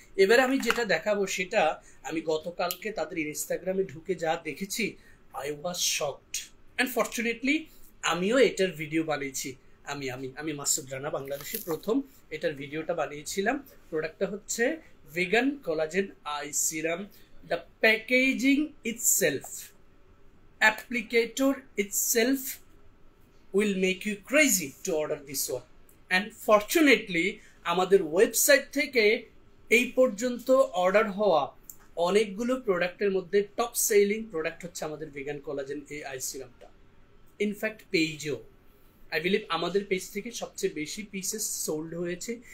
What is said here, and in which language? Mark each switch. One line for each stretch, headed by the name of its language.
Bangla: এবারে আমি যেটা দেখাবো সেটা আমি গতকালকে তাদের ইনস্টাগ্রামে ঢুকে যা দেখেছি,
English: I was shocked.
Bangla: And fortunately আমিও এটার ভিডিও বানিয়েছি। আমি মাসুদ রানা বাংলাদেশে প্রথম এটার ভিডিওটা বানিয়েছিলাম। প্রোডাক্টটা হচ্ছে vegan collagen I serum.
English: The packaging itself, applicator itself will make you crazy to order this one. And fortunately
Bangla: আমাদের ওয়েবসাইট থেকে এই পর্যন্ত অর্ডার হওয়া অনেকগুলো প্রোডাক্টের মধ্যে টপ সেলিং প্রোডাক্ট হচ্ছে আমাদের ভেগান কোলাজেন এই আই সিরামটা। ইনফ্যাক্ট পেজেও
English: I believe
Bangla: আমাদের পেজ থেকে সবচেয়ে বেশি পিসেস সোল্ড হয়েছে।